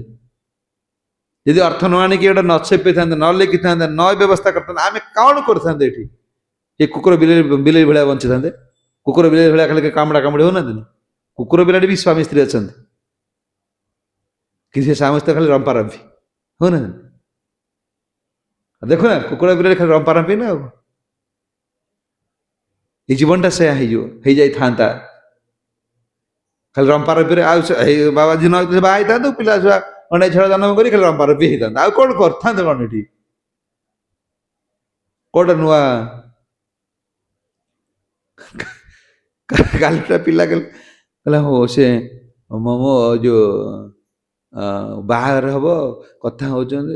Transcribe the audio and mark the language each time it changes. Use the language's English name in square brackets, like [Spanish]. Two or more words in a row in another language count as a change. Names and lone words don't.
[Odia] ଯଦି ଅର୍ଥ ନ ଆଣିକି ଏଟା ନ ଛେପିଥାନ୍ତେ, ନ ଲେଖିଥାନ୍ତେ, ନ ବ୍ୟବସ୍ଥା କରିଥାନ୍ତେ, ଆମେ କଣ କରିଥାନ୍ତେ ଏଠି? ଏ କୁକୁର ବିଲେଇ ଭଳିଆ ବଞ୍ଚିଥାନ୍ତେ। କୁକୁର ବିଲେଇ ଭଳିଆ ଖାଲି କାମୁଡା କାମୁଡି ହଉନାହାନ୍ତି? କୁକୁର ବିଲାଟି ବି ସ୍ୱାମୀ ସ୍ତ୍ରୀ ଅଛନ୍ତି, କି ସେ ସ୍ୱାମୀ ସ୍ତ୍ରୀ ଖାଲି ରମ୍ପା ରମ୍ପି ହଉନାହାନ୍ତି? ଦେଖୁନା କୁକୁର ବିଲାଟି ଖାଲି ରମ୍ପା ରମ୍ପି ନା ଆଉ। ଏଇ ଜୀବନଟା ସେୟା ହେଇଯାଇଥାନ୍ତା ଖାଲି ରମ୍ପା ରମ୍ପିରେ। ଆଉ ବାବାଜୀ ନ ବାହା ହେଇଥାନ୍ତୁ, ପିଲା ଛୁଆ ଅଣ୍ଡା ଛୁଆ ଜନ୍ମ କରି ଖାଲି ରମ୍ପା ରମ୍ପି ହେଇଥାନ୍ତା, ଆଉ କଣ କରିଥାନ୍ତେ କଣ ଏଠି? କୋଉଟା ନୂଆ? କାଲିଟା ପିଲା କହିଲା ହଉ ସେ ମୋ ଯୋଉ ବାହାଘର ହବ କଥା ହଉଛନ୍ତି।